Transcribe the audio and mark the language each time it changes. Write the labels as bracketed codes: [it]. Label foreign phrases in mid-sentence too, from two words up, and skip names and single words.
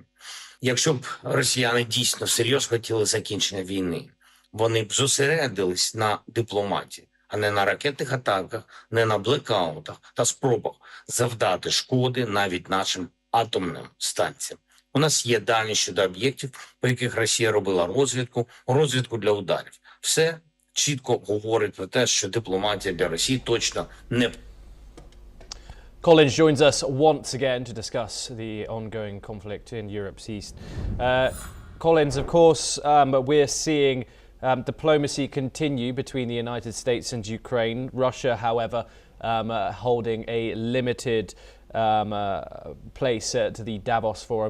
[uk] Якщо б росіяни дійсно всерйоз хотіли закінчення війни, вони б зосередились на дипломатії, а не на ракетних атаках, не на блекаутах та спробах завдати шкоди навіть нашим атомним станціям. У нас є дані щодо об'єктів, по яких Росія робила розвідку для ударів. Все чітко говорить про те, що дипломатія для Росії точно не... [en] Collins joins us once again to discuss the ongoing conflict in Europe's east. Collins, of course, we're seeing diplomacy continue between the United States and Ukraine. Russia, however, holding a limited place to the Davos Forum.